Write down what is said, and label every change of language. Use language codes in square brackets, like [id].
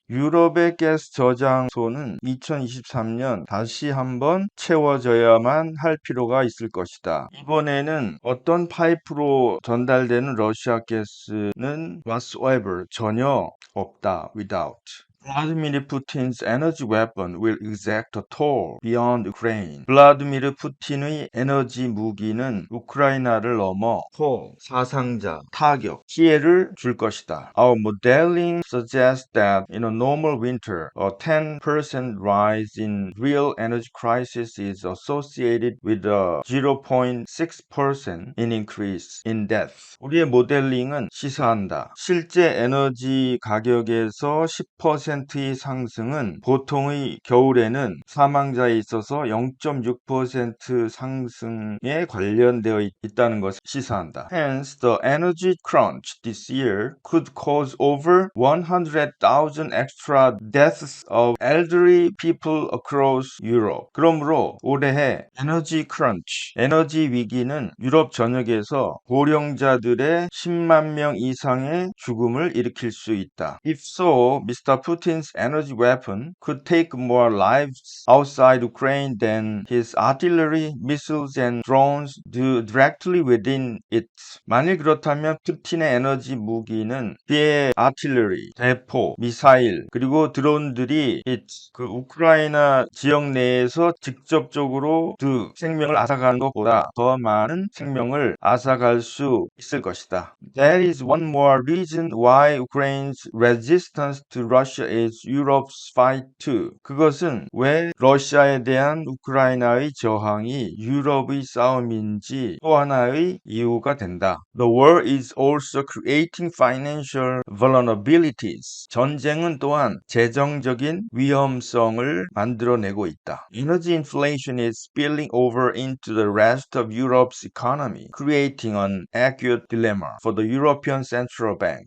[ko] 유럽의 가스 저장소는 2023년 다시 한번 채워져야만 할 필요가 있을 것이다. 이번에는 어떤 파이프로 전달되는 러시아 가스는 whatsoever, 전혀 없다. without. [en] Vladimir Putin's energy weapon will exact a toll beyond Ukraine. [ko] 블라디미르 푸틴의 에너지 무기는 우크라이나를 넘어 토, 사상자, 타격, 피해를 줄 것이다. [en] Our modeling suggests that in a normal winter, a 10% rise in real energy crisis is associated with a 0.6% in increase in death. [ko] 우리의 모델링은 시사한다. 실제 에너지 가격에서 10%의 상승은 보통의 겨울에는 사망자에 있어서 0.6% 상승에 관련되어 있다는 것을 시사한다. [en] Hence, the energy crunch this year could cause over 100,000 extra deaths of elderly people across Europe. [ko] 그러므로 올해 에너지 크런치, 에너지 위기는 유럽 전역에서 고령자들의 10만 명 이상의 죽음을 일으킬 수 있다. [en] If so, Mr. Putin's energy weapon could take more lives outside Ukraine than his artillery, missiles and drones do directly within it. [ko] 만일 그렇다면 푸틴의 에너지 무기는 그의 아틸러리, 대포, 미사일 그리고 드론들이 그 우크라이나 지역 내에서 직접적으로 그 생명을 앗아가는 것보다 더 많은 생명을 앗아갈 수 있을 것이다. [en] That is one more reason why Ukraine's resistance to Russia is Europe's fight too. [ko] 그것은 왜 러시아에 대한 우크라이나의 저항이 유럽의 싸움인지 또 하나의 이유가 된다. [en] The war is also creating financial vulnerabilities. [ko] 전쟁은 또한 재정적인 위험성을 만들어내고 있다. [en] Energy inflation is spilling over into the rest of Europe's economy, creating an acute dilemma for the European Central Bank.